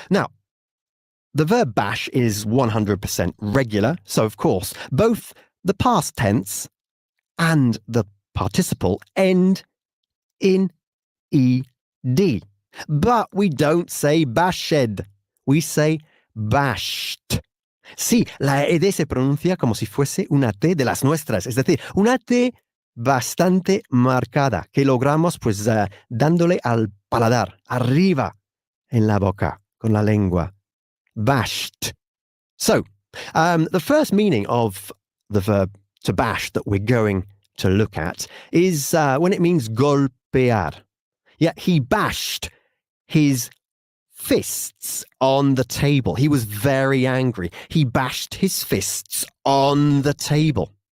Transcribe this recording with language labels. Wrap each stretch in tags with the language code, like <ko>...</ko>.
<en>Now, the verb bash is 100% regular, so of course, both the past tense and the participle end in ed. But we don't say bashed, we say bashed.</en> <es>Sí, la ed se pronuncia como si fuese una T de las nuestras, es decir, una T bastante marcada que logramos pues dándole al paladar, arriba en la boca, con la lengua.</es> <en>Bashed. So, the first meaning of the verb to bash that we're going to look at is when it means golpear. Yeah, he bashed his fists on the table. He was very angry. He bashed his fists on the table.</en>